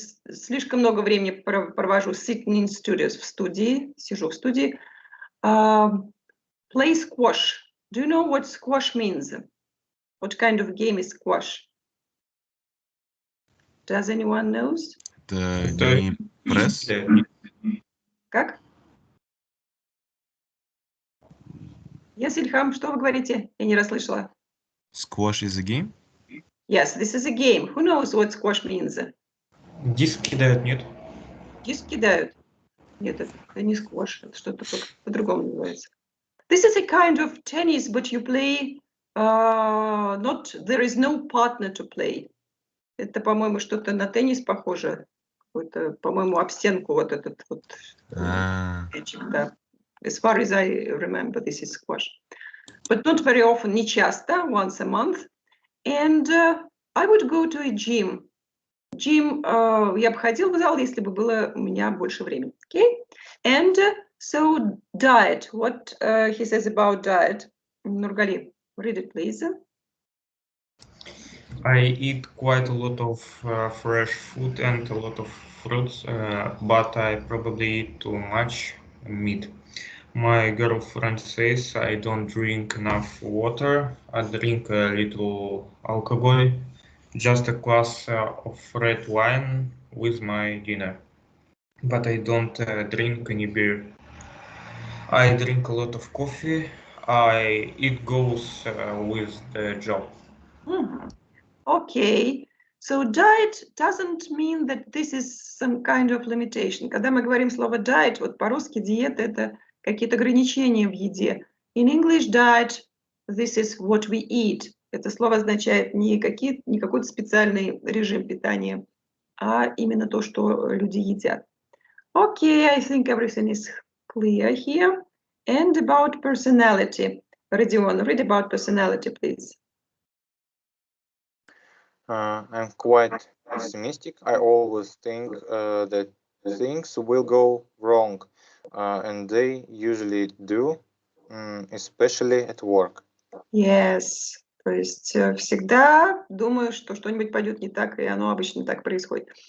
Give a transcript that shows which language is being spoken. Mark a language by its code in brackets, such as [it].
[ru] Слишком много времени провожу [en] sitting in studios, [ru] в студии, сижу в студии. [en] Play squash. Do you know what squash means? What kind of game is squash? Does anyone knows? The game press. [ru] Как? [en] Yes, [ru] Ильхам, что вы говорите? Я не расслышала. [en] Squash is a game? Yes, this is a game. Who knows what squash means? [ru] Диск кидают, нет? Диск кидают. Нет, это не сквош, это что-то по-другому называется. [en] This is a kind of tennis, but you play not, there is no partner to play. [ru] Это, по-моему, что-то на теннис похоже. Какой-то, по-моему, об стенку вот этот вот мячик, да. [en] As far as I remember, this is squash. But not very often, [ru] не часто, [en] once a month. And I would go to a gym. [ru] Gym, я бы ходила в зал, если бы было у меня больше времени. [en] Okay? And so diet, what he says about diet. Нургали, read it, please. I eat quite a lot of fresh food and a lot of fruits, but I probably eat too much meat. My girlfriend says I don't drink enough water. I drink a little alcohol, just a glass of red wine with my dinner. But I don't drink any beer. I drink a lot of coffee. It goes with the job. Okay. So diet doesn't mean that this is some kind of limitation. [ru] Когда мы говорим слово diet, вот по-русски диета – это какие-то ограничения в еде. [en] In English, diet, this is what we eat. [ru] Это слово означает не какой-то специальный режим питания, а именно то, что люди едят. [en] Okay, I think everything is clear here. And about personality. Родион, read about personality, please. I'm quite pessimistic. I always think that things will go wrong, and they usually do, especially at work. Yes. [ru] То есть всегда думаю, что что-нибудь пойдет не так, и оно обычно так происходит.